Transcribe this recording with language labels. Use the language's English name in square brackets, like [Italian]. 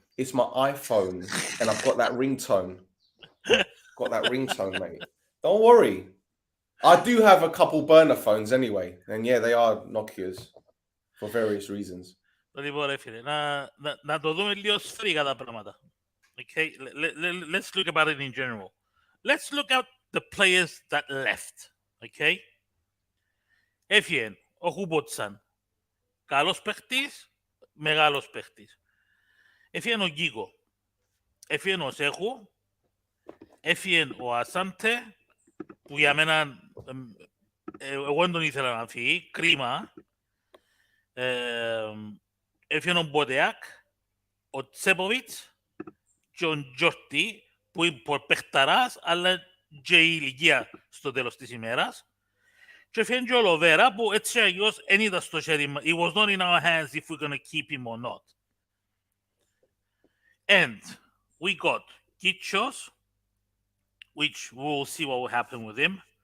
[English] It's my iPhone, and I've got that ringtone. Got that ringtone, mate. Don't worry. I do have a couple burner phones anyway, and yeah, they are Nokias for various reasons. [Greek] Λοιπόν, ρε φίλε, να το δούμε λίγο σφαιρικά τα πράγματα. [English] Okay, let's look about it in general. Let's look at the players that left. [Greek] Okay. Έφυγε ο Χουμπότσαν. Καλός παίχτης, μεγάλος παίχτης. Έφυγε ο Γκίγο. Έφυγε ο Σέχου. Έφυγε ο Ασάντε, που για μένα εγώ δεν τον ήθελα να φύγει, κρίμα. Έφυγε ο Μποτεάκ, ο Τσέποβιτς και ο Τζόρτι, που είναι παιχταράς, αλλά και η ηλικία στο τέλος της ημέρας. Και έφυγε και ο Λοβέρα, που έτσι αγιώς δεν ήταν στο χέρι μας. [English] It was not in our hands if we're going to keep him or not. And we got Kichos, which we'll see what will happen with him.